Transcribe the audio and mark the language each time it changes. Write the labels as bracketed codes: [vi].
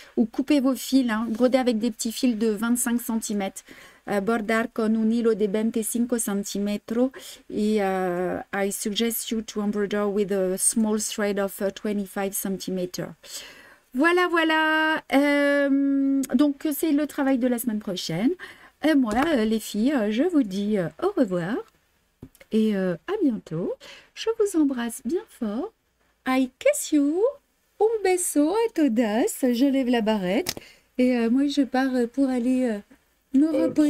[fr] Ou coupez vos fils, hein, brodez avec des petits fils de 25 cm. [es] Bordar con un hilo de 25 cm. [fr] Et [en] I suggest you to embroider with a small thread of 25 cm. [fr] Voilà, voilà. Donc, c'est le travail de la semaine prochaine. Moi, les filles, je vous dis au revoir et à bientôt. Je vous embrasse bien fort. [en] I kiss you. [es] Un beso a todas. [fr] Je lève la barrette. Et moi, je pars pour aller me reposer.